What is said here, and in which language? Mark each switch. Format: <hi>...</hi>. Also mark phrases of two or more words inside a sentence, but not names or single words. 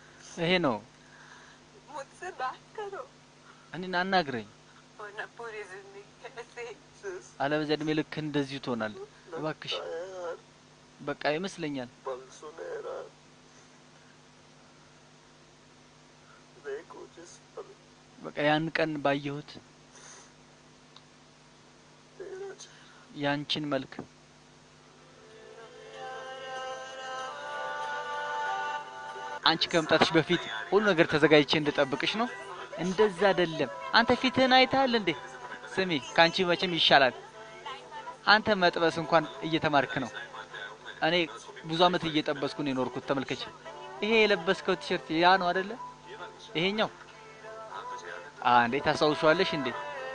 <am>ይሄ ነው</am> <hi>मुझसे बात करो</hi> <am>እኔን አናግረኝ</am> <hi>वरना पूरी जिंदगी ऐसे ही</hi> <am>አለበለዚያ እድሜ ልክ እንደዚሁ ትሆናለህ እባክሽ በቃ ይመስለኛል</am> <hi>पल सुनहरा देखो जिस पल</hi> <am>በቃ ያን ቀን ባየሁት</am> <hi>तेरा चेहरा</hi> <am>ያንቺን መልክ አንቺ ከመምጣትሽ በፊት ሁሉ ነገር ተዘጋጅቼ እንድጠብቅሽ ነው እንደዛ አይደለም አንተ ፊትህን አይተሃል እንዴ ስሚ ካንቺ መቼም ይሻላል አንተ መጥበስ እንኳን እየተማርክ ነው እኔ ብዙ አመት እየጠበስኩ ነው የኖርኩት ተመልከች ይሄ የለበስከው ቲሸርት ያ ነው አይደለ ይሄኛው እንዴ ታሳውሻለሽ እንዴ</am>